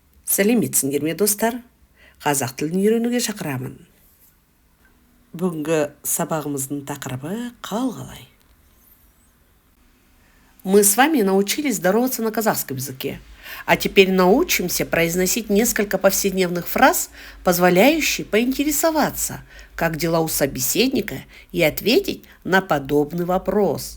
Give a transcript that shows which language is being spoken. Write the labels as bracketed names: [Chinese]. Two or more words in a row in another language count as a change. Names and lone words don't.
[Kazakh] Сәлеметсіңдер ме, достар? Қазақ тілін үйренуге шақырамын. Бүгінгі сабағымыздың тақырыбы қалай. [Russian] Мы с вами научились здороваться на казахском языке, а теперь научимся произносить несколько повседневных фраз, позволяющих поинтересоваться, как дела у собеседника, и ответить на подобный вопрос.